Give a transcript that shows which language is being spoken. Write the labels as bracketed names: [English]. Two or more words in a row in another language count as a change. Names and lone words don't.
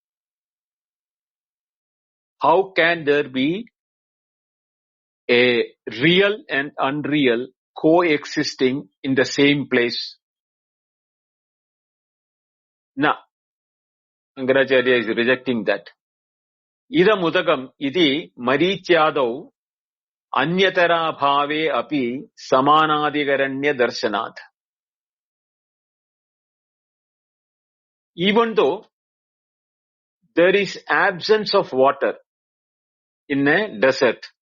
[English] How can there be a real and unreal coexisting in the same place? Na. Shankaracharya is rejecting that. [Sanskrit] Idam udagam idi marityadau anyatara bhave api samanadigaranya darshanat. [English] Even though there is absence of water in a desert,